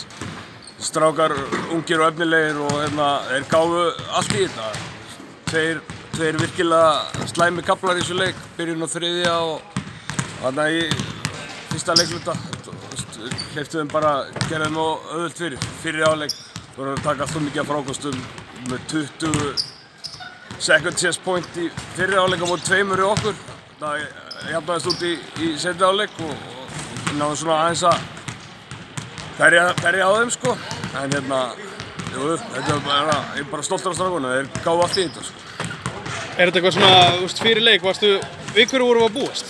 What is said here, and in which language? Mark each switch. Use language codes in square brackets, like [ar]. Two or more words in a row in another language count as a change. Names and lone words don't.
[is] Strákar, ungir og efnilegir og þeir gáfu allt í þetta. Tveir virkilega slæmi kaflar í þessu leik, byrjun á þriðja og þarna í fyrsta leikluta. Hleyptu þeim bara, gerði þeim auðvelt fyrir áleik. Þú voru að taka alltaf mikið af frákostum með 20 [en] second chance point [is] í fyrri áleik á móti 2 í okkur. Það jafnaðist út í seinni áleik og náðum svona aðeins að berja á þeim sko. En þetta er bara, ég er bara stoltur af strákunum, þeir gáfu allt í þetta sko. Er þetta eitthvað svona, þú veist, fyrir leik, við hverju vorum við að búast?